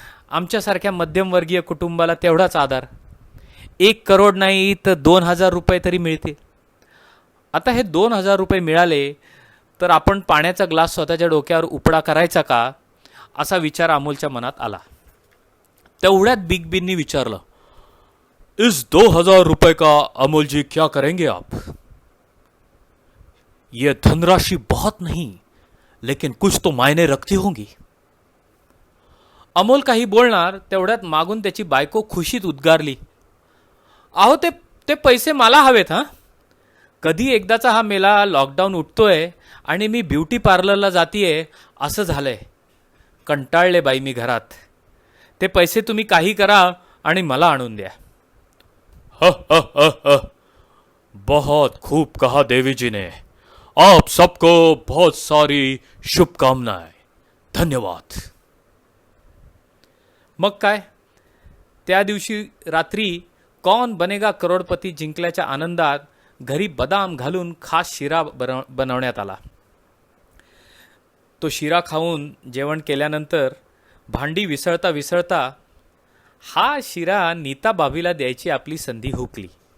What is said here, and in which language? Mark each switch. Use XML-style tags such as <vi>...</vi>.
<mr>आमच्यासारख्या मध्यमवर्गीय कुटुंबाला तेवढाच आधार. 1 करोड नाही तर 2000 रुपये तरी मिळतील. आता हे 2000 रुपये मिळाले तर आपण पाण्याचा ग्लास स्वतःच्या डोक्यावर उपडा करायचा का, असा विचार अमोलच्या मनात आला. तेवढ्यात बिग बींनी विचारलं,</mr> <hi>इस 2000 रुपए का अमोल जी क्या करेंगे आप? यह धनराशि बहुत नहीं, लेकिन कुछ तो मायने रखती होंगी.</hi> <mr>अमोल काही बोलणार तेवढ्यात मागून त्याची बायको खुशीत उद्गारली, अहो ते पैसे मला हवेत. हां, कधी एकदाचा हा मेला लॉकडाऊन उठतोय आणि मी ब्युटी पार्लरला जातीये असं झालंय. कंटाळले बाई मी घरात. ते पैसे तुम्ही काही करा आणि मला आणून द्या.</mr> <hi>बहुत खूब कहा देवी जी ने. आप सबको बहुत सारी शुभकामनाएं. धन्यवाद.</hi> <mr>मग काय, त्या दिवशी रात्री कौन बनेगा करोडपती जिंकल्याच्या आनंदात घरी बदाम घालून खास शिरा बनवण्यात आला. तो शिरा खाऊन जेवण केल्यानंतर भांडी विसळता विसळता हा शिरा नीता बाबीला द्यायची आपली संधी हुकली.</mr>